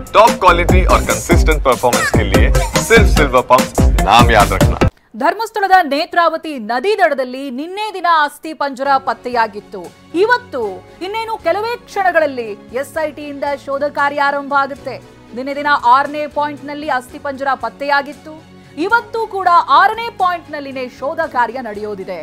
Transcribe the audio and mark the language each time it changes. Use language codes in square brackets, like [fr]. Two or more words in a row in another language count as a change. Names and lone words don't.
[en] top quality [hi] और [en] consistent performance [hi] के लिए सिर्फ सिल्वर पंप नाम याद रखना। [kn] ಧರ್ಮಸ್ಥಳದ ನೇತ್ರಾವತಿ ನದಿ ದಡದಲ್ಲಿ ನಿನ್ನೆ ದಿನ ಅಸ್ಥಿ ಪಂಜರ ಪತ್ತೆಯಾಗಿತ್ತು. ಇವತ್ತು ಇನ್ನೇನು ಕೆಲವೇ ಕ್ಷಣಗಳಲ್ಲಿ ಎಸ್ಐಟಿಯಿಂದ ಶೋಧ ಕಾರ್ಯ ಆರಂಭ ಆಗುತ್ತೆ. ನಿನ್ನೆ ದಿನ 6ನೇ ಪಾಯಿಂಟ್ ನಲ್ಲಿ ಅಸ್ಥಿ ಪಂಜರ ಪತ್ತೆಯಾಗಿತ್ತು. ಇವತ್ತು ಕೂಡ 6ನೇ ಪಾಯಿಂಟ್ ನಲ್ಲಿನೇ ಶೋಧ ಕಾರ್ಯ ನಡೆಯೋದಿದೆ.